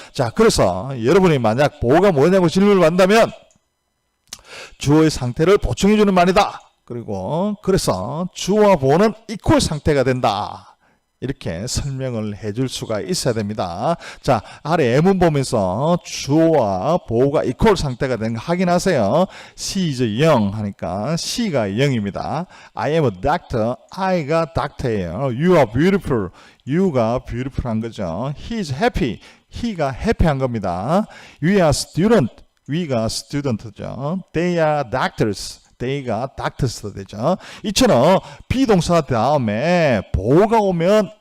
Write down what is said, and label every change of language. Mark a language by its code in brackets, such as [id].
[ko] 자, 그래서 여러분이 만약 보어가 뭐냐고 질문을 받는다면 주어의 상태를 보충해주는 말이다. 그리고 그래서 주어와 보어는 이퀄 상태가 된다. 이렇게 설명을 해줄 수가 있어야 됩니다. 자, 아래 예문 보면서 주어와 보어가 이퀄 상태가 된 거 확인하세요. [en] She is young [ko] 하니까 She가 0입니다. [en] I am a doctor. [ko] I가 doctor예요. [en] You are beautiful. [ko] You가 beautiful한 거죠. [en] He is happy. [ko] He가 happy한 겁니다. [en] We are student. [ko] We가 student죠. [en] They are doctors. [ko] they가 doctors 되죠. 이처럼 비동사 다음에 보어가 오면